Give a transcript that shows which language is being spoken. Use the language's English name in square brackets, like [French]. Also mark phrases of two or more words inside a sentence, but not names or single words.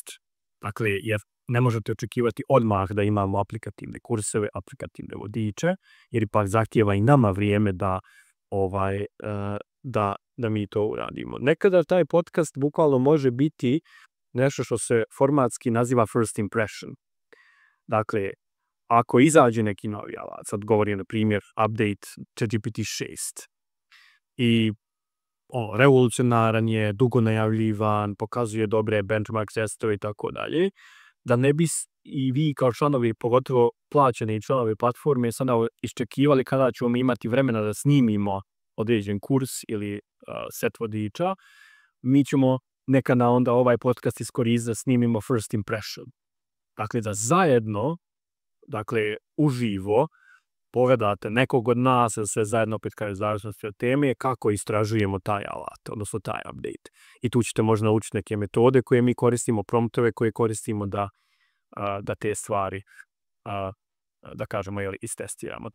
[Bosnian] Dakle, jer ne možete očekivati odmah da imamo aplikativne kurseve, aplikativne vodiče, jer ipak zahtijeva i nama vrijeme da mi to uradimo. Nekada taj podcast bukvalno može biti nešto što se formatski naziva [English] first impression. [Bosnian] Dakle, ako izađe neki novi alat, sad govorim na primjer update ChatGPT 6 i revolucionaran je, dugo najavljivan, pokazuje dobre benchmark testove i tako dalje, da ne bi i vi kao članovi, pogotovo plaćeni članovi platforme, sada iščekivali kada ćemo imati vremena da snimimo određen kurs ili set vodiča, mi ćemo nekada onda ovaj podcast iskoristiti da snimimo [English] first impression. [Bosnian] Dakle, da zajedno, uživo, pogledate nekog od nas, ili sve zajedno opet kao zavisnosti od teme, kako istražujemo taj alat, odnosno taj update. I tu ćete možda naučiti neke metode koje mi koristimo, promptove koje koristimo da te stvari, da kažemo, istestiramo.